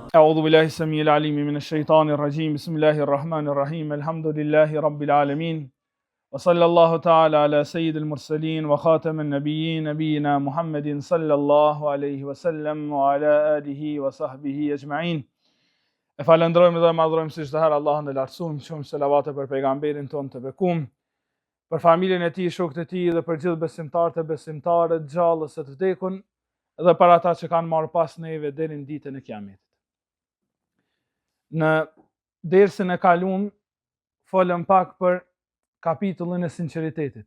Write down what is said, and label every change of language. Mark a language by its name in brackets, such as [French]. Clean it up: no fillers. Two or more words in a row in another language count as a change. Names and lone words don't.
[Arabic] أعوذ بالله السميع العليم من الشيطان الرجيم بسم الله الرحمن الرحيم الحمد لله رب العالمين وصلى الله تعالى على سيد المرسلين وخاتم النبيين نبينا محمد صلى الله عليه وسلم وعلى آله وصحبه أجمعين. [Albanian] E falendrojmë dhe madhrojmë si çdo herë Allahun e lartësuar, shumë selavate për pejgamberin tonë të bekuar, për familjen e tij, shokët e tij dhe për gjithë besimtarët e besimtarët, gjallës e të vdekun dhe për ata që kanë marrë pas neve deri në ditën e Kiametit. Në dersën e kaluam folëm pak për kapitullin e sinqeritetit.